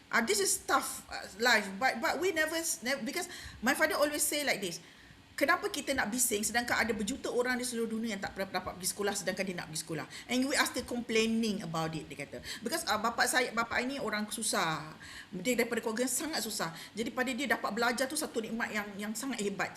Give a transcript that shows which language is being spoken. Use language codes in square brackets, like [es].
[en] This is tough life, but we never, because my father always say like this. [ms] Kenapa kita nak bising sedangkan ada berjuta orang di seluruh dunia yang tak pernah dapat pergi sekolah sedangkan dia nak pergi sekolah. [en] And we are still complaining about it, [ms] dia kata. Because bapa ini orang susah. Dia daripada keluarga sangat susah. Jadi pada dia dapat belajar tu satu nikmat yang sangat hebat.